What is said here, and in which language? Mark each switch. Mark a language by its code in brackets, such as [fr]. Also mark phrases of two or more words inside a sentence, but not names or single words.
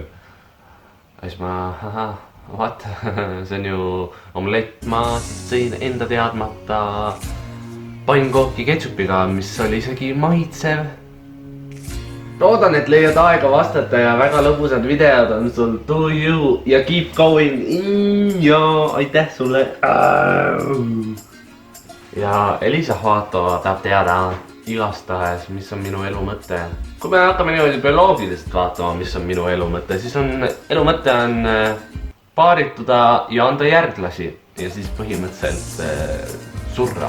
[et] Ja siis ma, what? See on ju omlett, ma sõin enda teadmata pannkooki ketšupiga, mis oli isegi maitsev. Loodan, et leiad aega vastata ja väga lõbusad videod on sul. [en] Do you ja keep going. [et] Ja aitäh sulle. Ja Elisa Hvaatova tahab teada igastahes, mis on minu elu mõte. Kui me hakkame niimoodi bioloogiliselt vaatama, mis on minu elu mõte, siis on elu mõte on paarituda ja anda järglasi ja siis põhimõtteliselt surra.